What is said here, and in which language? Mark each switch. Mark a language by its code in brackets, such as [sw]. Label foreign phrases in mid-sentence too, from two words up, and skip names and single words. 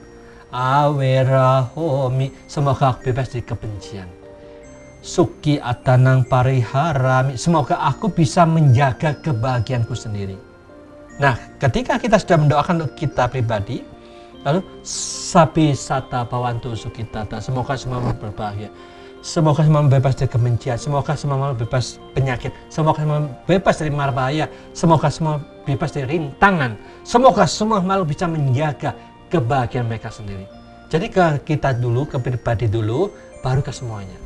[pi] Awera Homi, [id] semoga aku bebas dari kebencian. [pi] Suki atanang pariharami, [id] semoga aku bisa menjaga kebahagiaanku sendiri. Nah, ketika kita sudah mendoakan untuk kita pribadi, lalu [pi] sapi sata bawantu sukitata, [id] semoga semua berbahagia, semoga semua bebas dari kebencian, semoga semua bebas penyakit, semoga semua bebas dari mara bahaya, semoga semua bebas dari rintangan, semoga semua makhluk bisa menjaga kebahagiaan mereka sendiri. Jadi ke kita dulu, ke pribadi dulu, baru ke semuanya.